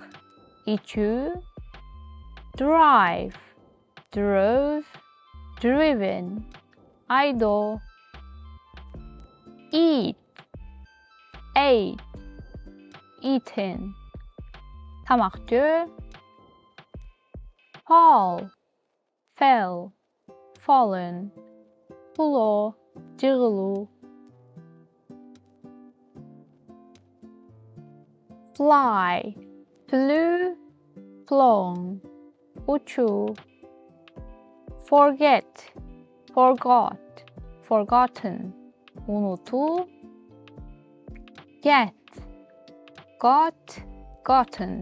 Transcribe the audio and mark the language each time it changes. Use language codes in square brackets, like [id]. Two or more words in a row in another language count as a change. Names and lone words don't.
[en] Ичүү. Drive, drove, driven. Айдоо. Eat, ate, eaten. [ky] Тамак жөө. [en] Fall, fell, fallen. [ky] Кулоо, жыгылуу. [en] Fly, flew, flown. [ky] Учуу. [en] Forget, forgot, forgotten. Унутуу. Get, got, gotten.